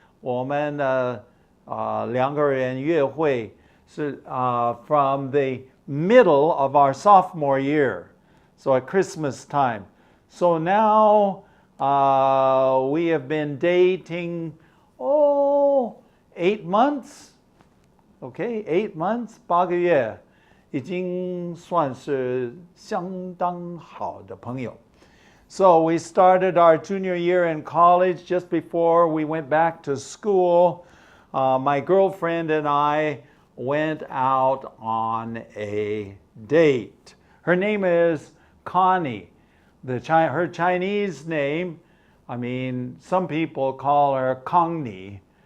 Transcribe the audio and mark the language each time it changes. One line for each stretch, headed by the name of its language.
Chinese: 我们两个人约会是
English: from the middle of our sophomore year, so at Christmas time. So now we have been dating 8 months. Okay, 8 months,
Chinese: 8个月，已经算是相当好的朋友。
English: So we started our junior year in college just before we went back to school. My girlfriend and I went out on a date. Her name is Connie. Her Chinese name, I mean, some people call her Connie.